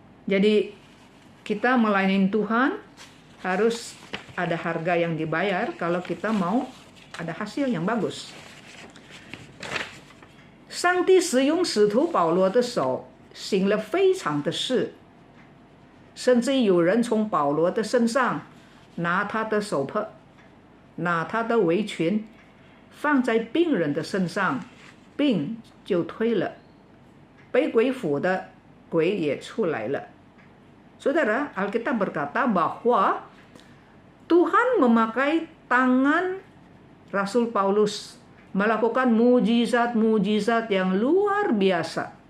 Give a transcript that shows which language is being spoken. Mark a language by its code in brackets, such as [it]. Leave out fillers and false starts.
[id] Jadi kita melayani Tuhan harus ada harga yang dibayar kalau kita mau ada hasil yang bagus. [zh] 上帝使用使徒保罗的手行了非常的事，甚至有人从保罗的身上拿他的手帕，拿他的围裙放在病人的身上，病就退了，被鬼附的鬼也出来了。 [id] Saudara, Alkitab berkata bahwa Tuhan memakai tangan Rasul Paulus melakukan mujizat-mujizat yang luar biasa.